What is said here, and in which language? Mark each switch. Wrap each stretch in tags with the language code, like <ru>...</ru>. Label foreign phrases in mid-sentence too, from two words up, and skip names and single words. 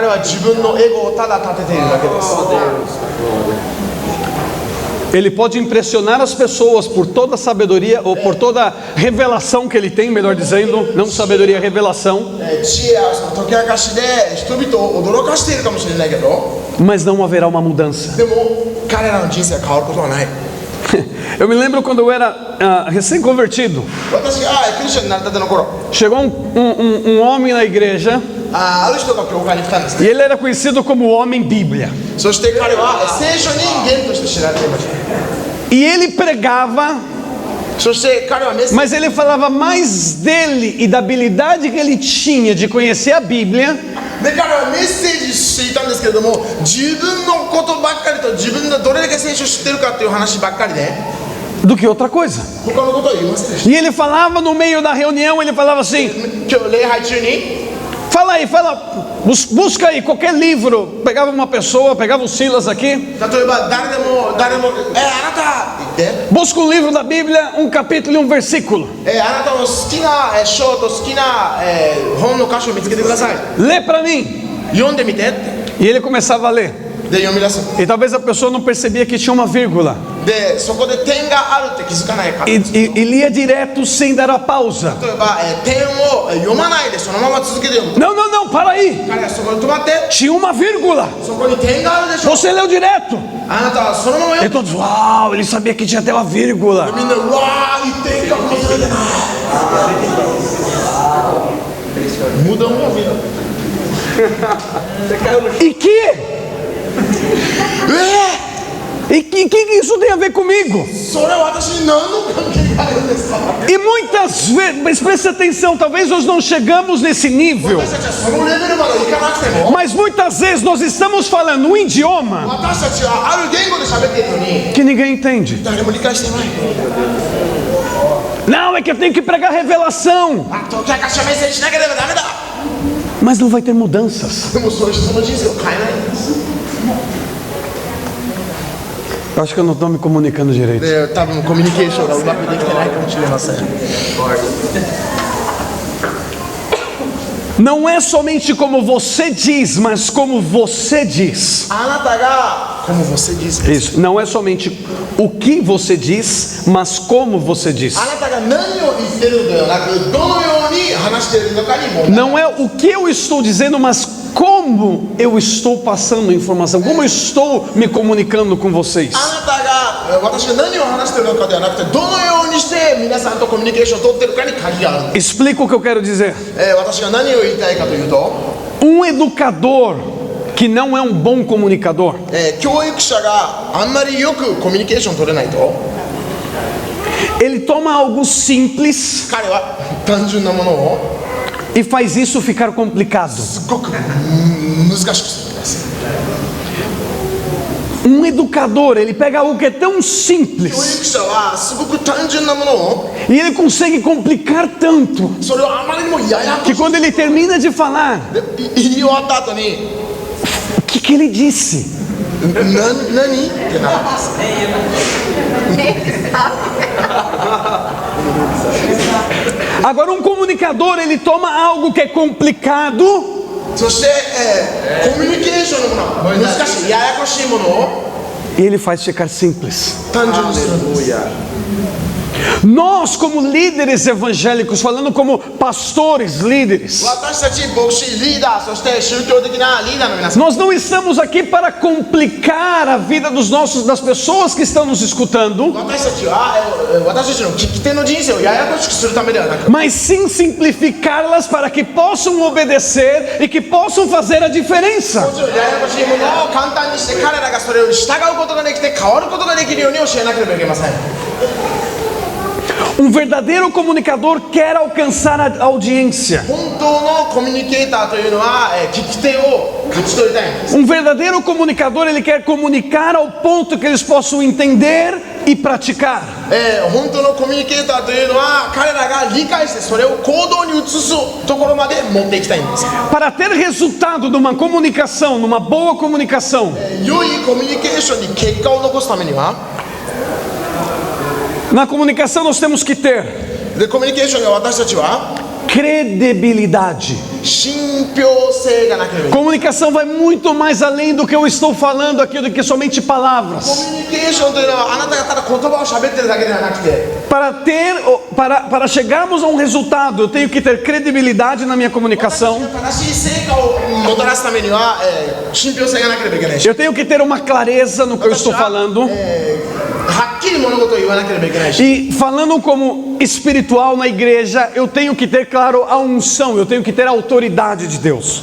<pt>Ele pode impressionar as pessoas por toda a sabedoria, ou por toda a revelação que ele tem, melhor dizendo, não sabedoria, revelação, mas não haverá uma mudança. Eu me lembro quando eu era recém-convertido.</pt> <ja>私がクリスチャンになりたての頃、</ja> <pt>Chegou um homem na igreja</pt> <ja>ある人が教会に来たんですね。</ja> <pt>e ele era conhecido como o Homem Bíblia.</pt> <ja>そして彼は聖書人間として知られていました。</ja> <pt>E ele pregava,</pt> <ja>そして彼はメッセージ</ja> <pt>mas ele falava mais dele e da habilidade que ele tinha de conhecer a Bíblia</pt> <ja>で彼はメッセージしていたんですけれども、自分のことばっかりと自分がどれだけ聖書を知ってるかっていう話ばっかりで</ja> <pt>do que outra coisa.</pt> <ja>他のことは言いませんでし</ja> <pt>E ele falava no meio da reunião, ele falava assim:</pt> <ja>た。今日礼拝中に</ja> <pt>fala aí, busca aí qualquer livro. Pegava uma pessoa, pegava o Silas aqui,</pt> <ja>例えば誰でもあなたって言って、</ja> <pt>busca um livro da Bíblia, um capítulo e um versículo.</pt> <ja>あなたの好きな章と好きな本の箇所を見つけてください。</ja> <pt>Lê para mim.</pt> <ja>読んでみてって。</ja> <pt>E ele começava a ler.</pt> <ja>で読み出す。</ja> <pt>E talvez a pessoa não percebia que tinha uma vírgula.</pt> <ja>でそこで点があるって気づかないから。</ja> <pt>E lia direto sem dar a pausa.</pt> <ja>例えば点を読まないでそのまま続けて読む。</ja> <pt>Não, não, não, para aí.</pt> <ja>彼はそこに止まって、</ja> <pt>Tinha uma vírgula.</pt> <ja>そこに点があるでしょ。</ja> <pt>Você leu direto.</pt> <ja>あなたはそのまま</ja> <pt>E</pt> <ja>読む。</ja> <pt>todos, uau, ele sabia que tinha até uma vírgula.</pt> <ja>みんなうわー一点かもしれない。無駄も見る。</ja> <pt>E que? E que isso tem a ver comigo?</pt> <ja>それは私に何の関係があるんですか。</ja> <pt>E muitas vezes, mas preste atenção, talvez nós não chegamos nesse nível,</pt> <ja>私たちはそのレベルまでいかなくても、</ja> <pt>mas muitas vezes nós estamos falando um idioma</pt> <ja>私たちはある言語で喋っているのに</ja> <pt>que ninguém entende.</pt> <ja>誰も理解してない。</ja> <pt>Não, é que eu tenho que pregar revelação,</pt> <ja>あと解かしはメッセージしなければダメだ。</ja> <pt>mas não vai ter mudanças.</pt> <ja>でもそういう人の人生を変えないんです。</ja> <pt>Eu acho que eu não estou me comunicando direito.</pt> <ja>で多分コミュニケーションがうまくできてないかもしれません。</ja> <pt>Não é somente como você diz, mas como você diz.</pt> <ja>あなたが</ja> <pt>como você diz。 Isso, não é somente o que você diz, mas como você diz.</pt> <ja>あなたが何を言ってるのではなく、どのように話しているのかに問題。</ja> <pt>Não é o que eu estou dizendo, mas como eu estou passando a informação, como eu estou me comunicando com vocês.</pt> <ja>あなたが私が何を話しているのかではなくて、どのようにして皆さんとコミュニケーションを取っているかに鍵がある。</ja> <pt>Explico o que eu quero dizer.</pt> <ja>私が何を言いたいかというと、</ja> <pt>Educador que não é um bom comunicador,</pt> <ja>教育者があんまりよくコミュニケーション取れないと、</ja> <pt>ele toma algo simples</pt> <ja>彼は単純なものを</ja> <pt>e faz isso ficar complicado.</pt> <ja>すごく難しくするんです。</ja> <pt>Educador, ele pega algo que é tão</pt> <ja>教育</ja> <pt>simples</pt> <ja>者はすごく単純なものを</ja> <pt>e ele consegue complicar tanto</pt> <ja>それをあまりにもややこ</ja> <pt>que</pt> <ja>し</ja> <pt>quando ele termina de falar,</pt> <ja>い言い終わった後に</ja> <pt>o que ele disse?</pt> <ja>何ってなるんです。</ja> <pt>Agora comunicador, ele toma algo que é complicado</pt> <ja>そして、コミュニケーションのもの、難しい、ややこしいものを</ja> <pt>e ele faz ficar simples.</pt> <ja>単純にするんです。</ja> <pt>Nós, como líderes evangélicos, falando como pastores líderes,</pt> <ja>私たち牧師リーダー、そして宗教的なリーダーの皆さん、</ja> <pt>nós não estamos aqui para complicar a vida das pessoas que estão nos escutando,</pt> <ja>私たちは、私たちの聞き手の人生をややこしくするためではなく、</ja> <pt>mas sim simplificá-las para que possam obedecer e que possam fazer a diferença.</pt> <ja>もちろんややこしいものを簡単にして彼らがそれを従うことができて変わることができるように教えなければいけません。</ja> <pt>Verdadeiro comunicador quer alcançar a audiência.</pt> <ja>本当のコミュニケーターというのは、聞き手を勝ち取りたいんです。</ja> <pt>Verdadeiro comunicador, ele quer comunicar ao ponto que eles possam entender e praticar.</pt> <ja>本当のコミュニケーターというのは彼らが理解してそれを行動に移すところまで持っていきたいんです。</ja> <pt>Para ter resultado numa comunicação, numa boa comunicação,</pt> <ja>良いコミュニケーションに結果を残すためには、</ja> <pt>na comunicação nós temos que ter</pt> <ja>でコミュニケーションが私たちは</ja> <pt>credibilidade.</pt> <ja>信憑性がなければいけない。</ja> <pt>Comunicação vai muito mais além do que eu estou falando aqui, do que somente</pt> <ja>コ</ja> <pt>palavras.</pt> <ja>ミュニケーションというのはあなたがただ言葉を喋ってるだけではなくて、</ja> <pt>Para chegarmos a um resultado, eu tenho que ter credibilidade na minha comunicação.</pt> <ja>正しい成果をもたらすためには、信憑性がなければいけないし、</ja> <pt>Eu tenho que ter uma clareza no que eu estou falando.</pt> <ja>はっきり物事を言わなければいけないし、</ja> <pt>E falando como espiritual na igreja, eu tenho que ter, claro, a unção, eu tenho que ter a autoridade de Deus.</pt>